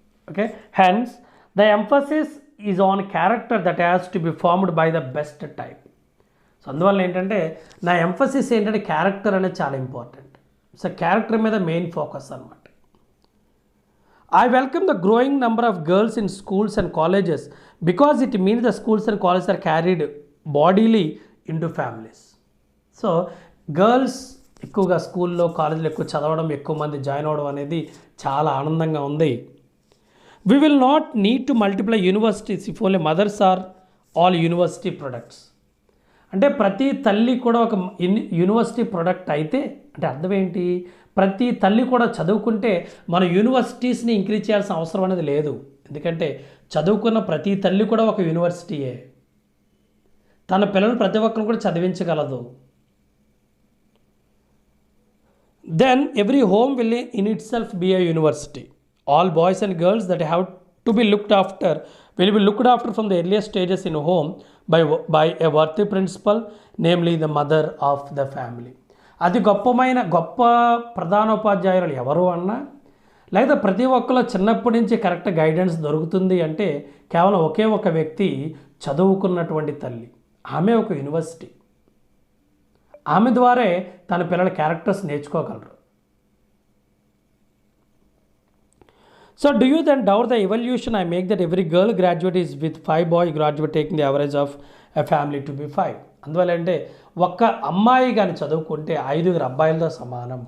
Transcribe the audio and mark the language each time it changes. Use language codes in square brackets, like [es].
[en] Okay, hence the emphasis is on character that has to be formed by the best type. [te] So అందువల్ల ఏంటంటే నా emphasis ఏంటంటే character అనేది చాలా important. So character మీద main focus అనమాట. [en] I welcome the growing number of girls in schools and colleges because it means the schools and colleges are carried bodily into families. [te] So girls ఎక్కువగా స్కూల్లో కాలేజీలో ఎక్కువ చదవడం, ఎక్కువ మంది జాయిన్ అవ్వడం అనేది చాలా ఆనందంగా ఉంది. [en] We will not need to multiply universities if only mothers are all university products. [te] అంటే ప్రతి తల్లి కూడా ఒక యూనివర్సిటీ ప్రొడక్ట్ అయితే అంటే అర్థం ఏంటి? ప్రతి తల్లి కూడా చదువుకుంటే మన యూనివర్సిటీస్ని ఇంక్రీజ్ చేయాల్సిన అవసరం అనేది లేదు. ఎందుకంటే చదువుకున్న ప్రతి తల్లి కూడా ఒక యూనివర్సిటీయే, తన పిల్లలు ప్రతి ఒక్కరు కూడా చదివించగలదు. [en] Then every home will in itself be a university. All boys and girls that have to be looked after will be looked after from the earliest stages in home by a worthy principle, namely the mother of the family. [te] అది గొప్ప ప్రధానోపాధ్యాయులు ఎవరు అన్నా, లేదా ప్రతి ఒక్కరు చిన్నప్పటి నుంచి కరెక్ట్ గైడెన్స్ దొరుకుతుంది అంటే కేవలం ఒకే ఒక వ్యక్తి, చదువుకున్నటువంటి తల్లి. ఆమె ఒక యూనివర్సిటీ. ఆమె ద్వారే తన పిల్లల characters నేర్చుకోగలరు. [en] So do you then doubt the evolution I make that every girl graduate is with 5 boy graduate taking the average of a family to be 5? [te] అందువల్ల అంటే ఒక్క అమ్మాయి కానీ చదువుకుంటే 5 అబ్బాయిలతో సమానం.